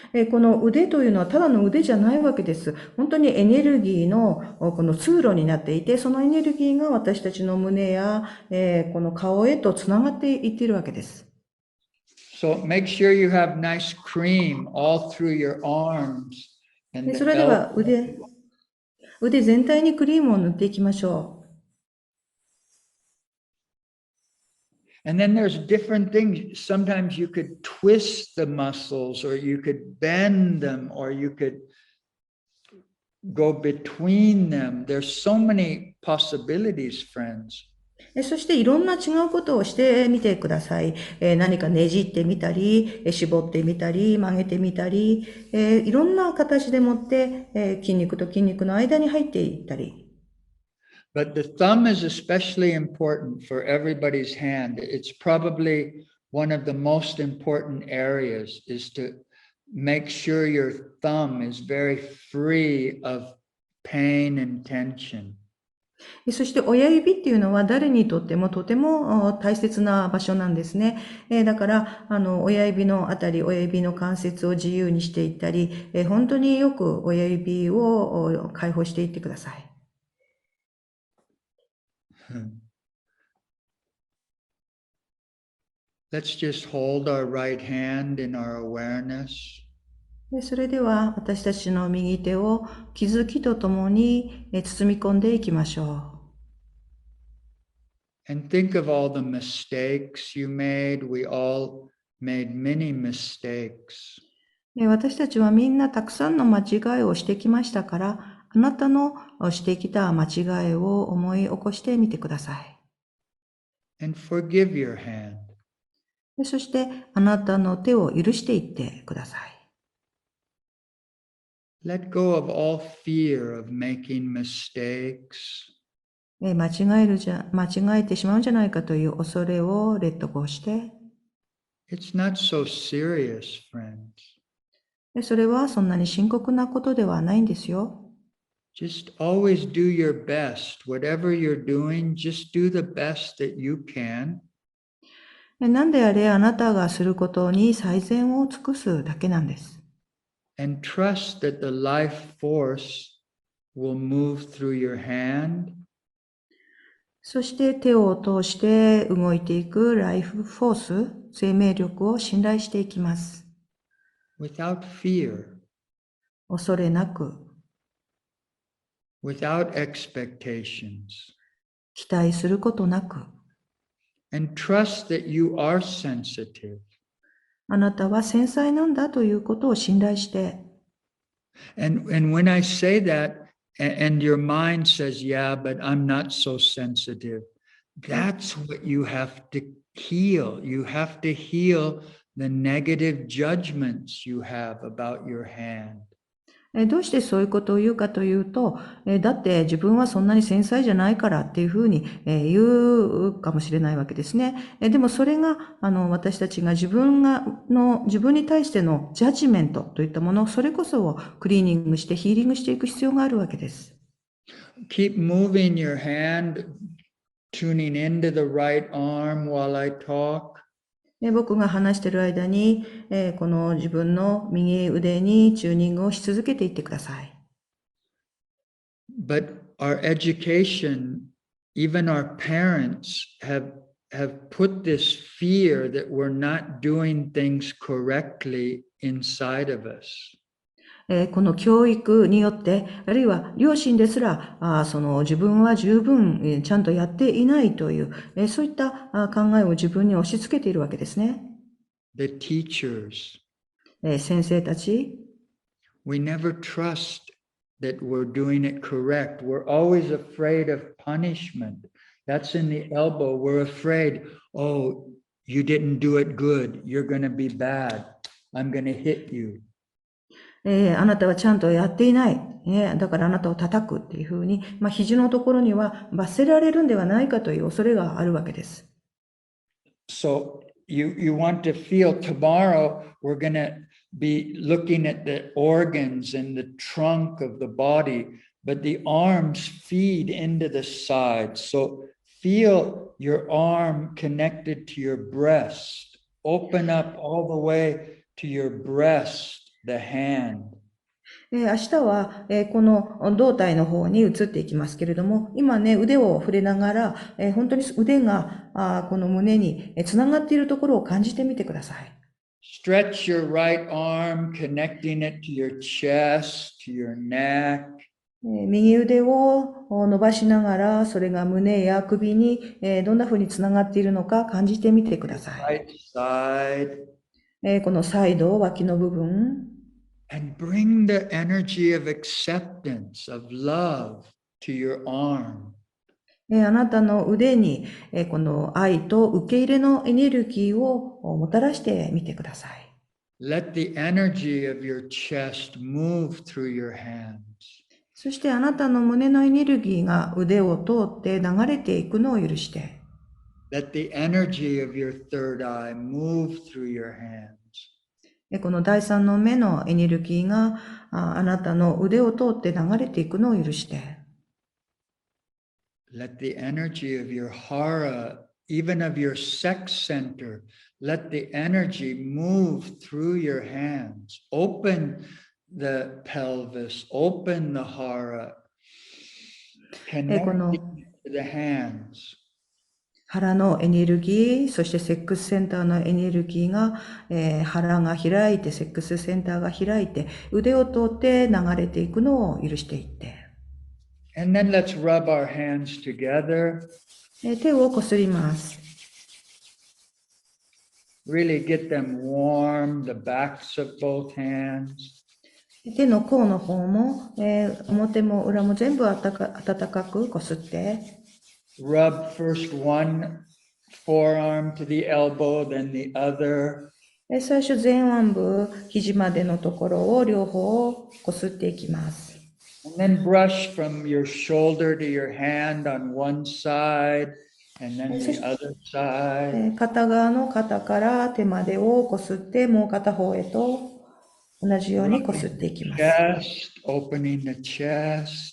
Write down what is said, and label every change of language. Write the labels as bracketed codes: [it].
[ja] この腕というのはただの腕じゃないわけです。本当にエネルギーのこの通路になっていて、そのエネルギーが私たちの胸や、この顔へとつながっていっているわけです。 [en] So make sure you have nice cream all through your arms. [ja] それでは腕全体にクリームを塗っていきましょう。 [en] And then there's different things. Sometimes you could twist the muscles, or you could bend them, or you could go between them. There's so many possibilities, friends. [ja] そしていろんな違うことをしてみてください。何かねじってみたり、絞ってみたり、曲げてみたり、いろんな形でもって、筋肉と筋肉の間に入っていったり。 [en] But the thumb is especially important for everybody's hand. It's probably one of the most important areas is to make sure your thumb is very free of pain and tension. [ja] そして親指っていうのは誰にとってもとても大切な場所なんですね。だから、親指のあたり、親指の関節を自由にしていったり、本当によく親指を解放していってください。 [en] Let's just hold our right hand in our awareness. [ja] それでは私たちの右手を気づきとともに包み込んでいきましょ [en] う。And think of all the mistakes you made. We all made many mistakes. [ja] 私たちはみんなたくさんの間違いをしてきましたから、あなたのしてきた間違いを思い起こしてみてください。 [en] And forgive your hand. [ja] そしてあなたの手を許していってください。 [en] Let go of all fear of making mistakes. [ja] 間違えてしまうんじゃないかという恐れをレッドゴーして。 [en] It's not so serious, friends. [ja] それはそんなに深刻なことではないんですよ。 [en] Just always do your best. Whatever you're doing, just do the best that you can. [ja] 何であれあなたがすることに最善を尽くすだけなんです。 [en] And trust that the life force will move through your hand. [ja] そして手を通して動いていくライフフォース、生命力を信頼していきます。 [en] Without fear. [ja] 恐れなく。 [en] Without expectations. [ja] 期待することなく。 [en] And trust that you are sensitive. [ja] あなたは繊細なんだということを信頼して。 [en] And when I say that, and your mind says, yeah, but I'm not so sensitive, that's what you have to heal. You have to heal the negative judgments you have about your hand. [ja] どうしてそういうことを言うかというと、だって自分はそんなに繊細じゃないからっていうふうに言うかもしれないわけですね。でもそれが私たちが自分に対してのジャッジメントといったもの、それこそをクリーニングしてヒーリングしていく必要があるわけです。 [en] Keep moving your hand, tuning into the right arm while I talk. [ja] 僕が話している間に、この自分の右腕にチューニングをし続けていってください。 [en] But our education, even our parents have put this fear that we're not doing things correctly inside of us. [ja] この教育によって、あるいは両親ですら、その自分は十分ちゃんとやっていないという、そういった考えを自分に押し付けているわけですね。 [en] The teachers, [ja] 先生たち、 [en] we never trust that we're doing it correct. We're always afraid of punishment. That's in the elbow. We're afraid, oh, you didn't do it good. You're going to be bad. I'm going to hit you. [ja] あなたはちゃんとやっていない。だからあなたを叩くっていうふうに、肘のところには罰せられるんではないかという恐れがあるわけです。 [en] So you want to feel tomorrow we're going to be looking at the organs and the trunk of the body, but the arms feed into the side. So feel your arm connected to your breast. Open up all the way to your breast, the hand. [ja] 明日は、この胴体の方に移っていきますけれども、今ね、腕を触れながら、本当に腕がこの胸につながっているところを感じてみてください。 [en] Stretch your right arm, connecting it to your chest, to your neck. [ja] 右腕を伸ばしながら、それが胸や首にどんな風につながっているのか感じてみてください。 [en] Right side. [ja] このサイド、脇の部分。 [en] And bring the energy of acceptance, of love to your arm. [ja] あなたの腕にこの愛と受け入れのエネルギーをもたらしてみてください。 [en] Let the energy of your chest move through your hands. [ja] そしてあなたの胸のエネルギーが腕を通って流れていくのを許して。 [en] Let the energy of your third eye move through your hands. [ja] この第三の目のエネルギーがあなたの腕を通って流れていくのを許して。 [en] Let the energy of your hara, even of your sex center, let the energy move through your hands. Open the pelvis, open the hara, connect to the hands. [ja] 腹のエネルギー、そしてセックスセンターのエネルギーが、腹が開いて、セックスセンターが開いて、腕を通って流れていくのを許していって。 [en] And then let's rub our hands together. [ja] 手をこすります。 [en] Really get them warm, the backs of both hands. [ja] 手の甲の方も、表も裏も全部温かくこすって。 [en] Rub first one forearm to the elbow, then the other. [ja] 最初前腕部、肘までのところを両方こすっていきます。 [en] And then brush from your shoulder to your hand on one side, and then the other side. [ja] 片側の肩から手までをこすって、もう片方へと同じようにこすっていきます。 [en] Chest, opening the chest.